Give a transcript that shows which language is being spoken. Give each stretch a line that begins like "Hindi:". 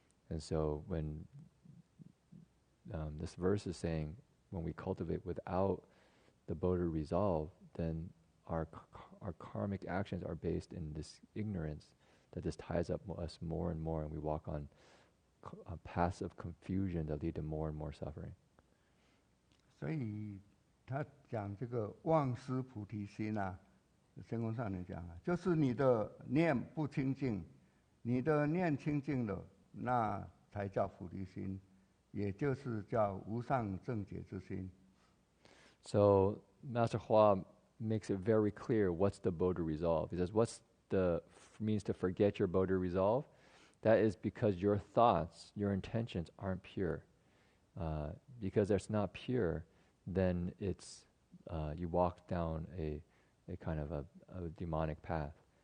English: And so when this verse is saying, when we cultivate without the Bodhi resolve, then our karmic actions are based in this ignorance that just ties up us more and more, and we walk on paths of confusion that lead to more and more suffering.
Chinese: 所以他讲这个忘失菩提心啊，仙公上人讲啊，就是你的念不清净，你的念清净了，那才叫菩提心，也就是叫无上正觉之心。
English: So Master Hua makes it very clear what's the Bodhi resolve. He says, what's the means to forget your Bodhi resolve? That is because your thoughts, your intentions aren't pure. Because it's not pure, then it's you walk down a kind of a demonic path.